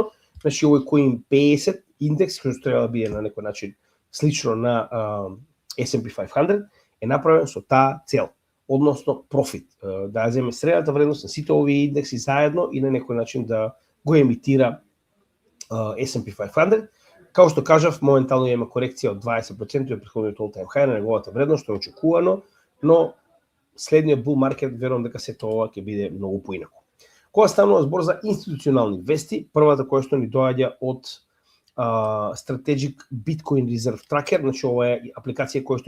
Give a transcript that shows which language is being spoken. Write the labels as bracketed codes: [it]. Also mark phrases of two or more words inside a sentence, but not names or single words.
[mk] Значи овој Coin 50 индекс кој што треба да биде на некој начин слично на S&P 500 е направен со таа цел, односно профит, да ја земе средната вредност на сите овие индекси заедно и на некој начин да го емитира S&P 500. Као што кажав, моментално има корекција од 20% од претходниот [en] all-time high [mk] на неговата вредност, што е очекувано, но следниот [en] bull market [mk] верувам дека се тоа ќе биде многу поинаку. Кога станува збор за институционални вести, првата која што ни доаѓа од Strategic Bitcoin Reserve Tracker, значи ова е апликација која што